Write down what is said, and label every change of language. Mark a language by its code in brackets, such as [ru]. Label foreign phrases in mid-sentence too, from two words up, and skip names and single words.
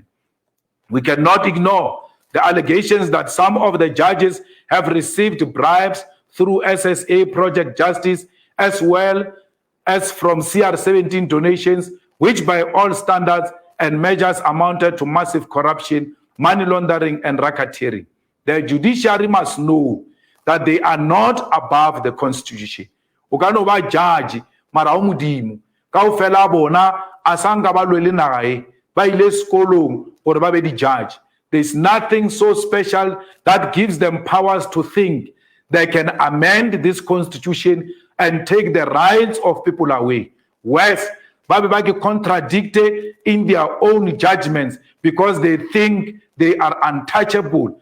[en] We cannot ignore the allegations that some of the judges have received bribes through SSA Project Justice, as well as from CR17 donations, which by all standards and measures amounted to massive corruption, money laundering, and racketeering. The judiciary must know that they are not above the Constitution. [nso] O ka no ba judge mara o modimo kaofela bona asanga ba lwele naga ba ile sekolong gore ba be di judge. [en] There's nothing so special that gives them powers to think they can amend this constitution and take the rights of people away. Worse, they contradict in their own judgments because they think they are untouchable.